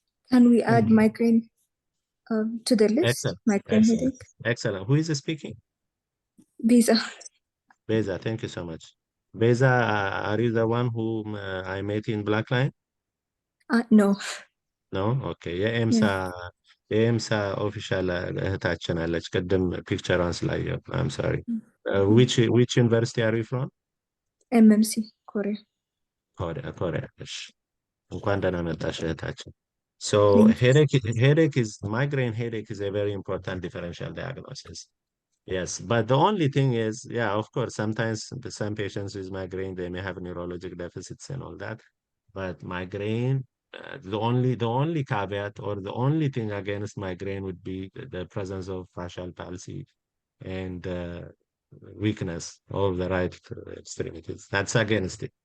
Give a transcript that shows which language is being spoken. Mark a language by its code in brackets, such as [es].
[en] Can we add migraine to the list? Excellent. Migraine Excellent. headache. Excellent. Who is speaking? Biza. Beza, thank you so much. Beza, are you the one whom I met in Blackline? No. No? Okay. [am] የኤምሳ ኦፊሻል እህታችን አለች። ቅድም ፒክቸሯን ስላየሁ። [en] I'm sorry. Which university are you from? MMC, Korea. [am] ኮሪያ። እሺ። እንኳን ደህና መጣሽ እህታችን። So [en] Thank you. migraine headache is a very important differential diagnosis. Yes, but the only thing is, yeah, of course, sometimes some patients with migraine, they may have neurologic deficits and all that. But migraine, the only caveat or the only thing against migraine would be the presence of facial palsy and weakness of the right extremities. That's against it.